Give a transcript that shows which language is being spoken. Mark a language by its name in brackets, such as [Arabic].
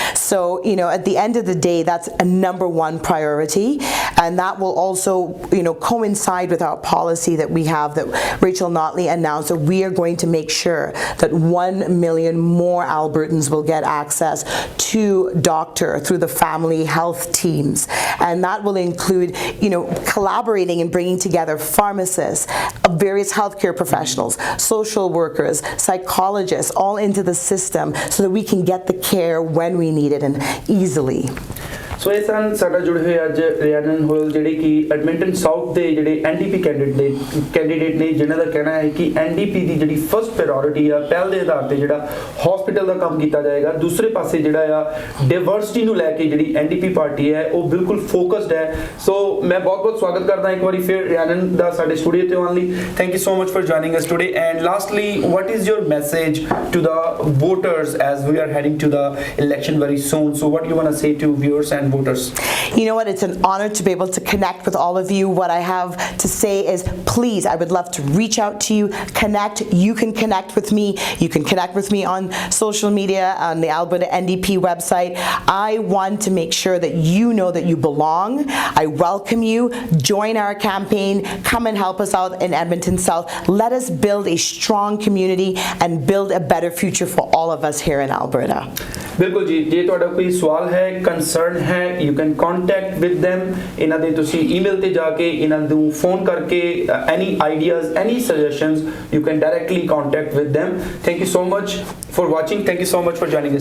[English] So, at the end of the day, that's a number one priority, and that will also, coincide with our policy that we have, that Rachel Notley announced, that we are going to make sure that 1 million more Albertans will get access to doctor through the family health teams, and that will include, collaborating and bringing together pharmacists, various healthcare professionals, social workers, psychologists, all into the system so that we can get the care when we need it and easily. [Punjabi] ਸੋ ਇਹ ਸਨ ਸਾਡਾ ਜੁੜੇ ਹੋਏ ਅੱਜ ਰਿਆਨਨ ਹੋਇਲ ਜਿਹੜੇ ਕਿ Edmonton south ਦੇ ਜਿਹੜੇ NDP candidate ਨੇ, ਜਿਨ੍ਹਾਂ ਦਾ ਕਹਿਣਾ ਹੈ ਕਿ ਐਨਡੀਪੀ ਦੀ ਜਿਹੜੀ ਫਸਟ ਪ੍ਰਾਇੋਰਟੀ ਆ, ਪਹਿਲ ਦੇ ਆਧਾਰ ਤੇ ਜਿਹੜਾ ਹਸਪੀਟਲ ਦਾ ਕੰਮ ਕੀਤਾ ਜਾਏਗਾ। ਦੂਸਰੇ ਪਾਸੇ ਜਿਹੜਾ ਆ ਡਾਇਵਰਸਿਟੀ ਨੂੰ ਲੈ ਕੇ ਜਿਹੜੀ ਐਨਡੀਪੀ ਪਾਰਟੀ ਹੈ ਉਹ ਬਿਲਕੁਲ ਫੋਕਸਡ ਹੈ। ਸੋ ਮੈਂ ਬਹੁਤ ਸਵਾਗਤ ਕਰਦਾ ਇੱਕ ਵਾਰੀ ਫਿਰ ਰਿਆਨਨ ਦਾ ਸਾਡੇ ਸਟੂਡੀਓ ਤੇ ਆਉਣ ਲਈ। [English] Thank you so much for joining us today, and lastly, what is your message to the voters as we are heading to the election very soon? So what you want to say to viewers and voters? You know what, it's an honor to be able to connect with all of you. What I have to say is, please, I would love to reach out to you, connect. You can connect with me. You can connect with me on social media, on the Alberta NDP website. I want to make sure that you know that you belong. I welcome you. Join our campaign. Come and help us out in Edmonton South. Let us build a strong community and build a better future for all of us here in Alberta. [Punjabi] ਬਿਲਕੁਲ ਜੀ, ਜੇ ਤੁਹਾਡਾ ਕੋਈ ਸਵਾਲ ਹੈ, concern ਹੈ, [English] you can contact with them. [Punjabi] ਇਹਨਾਂ ਦੇ ਤੁਸੀਂ ਈਮੇਲ ਤੇ ਜਾ ਕੇ, ਇਹਨਾਂ ਨੂੰ ਫੋਨ ਕਰਕੇ, [English] any ideas, any suggestions, you can directly contact with them. Thank you so much for watching. Thank you so much for joining us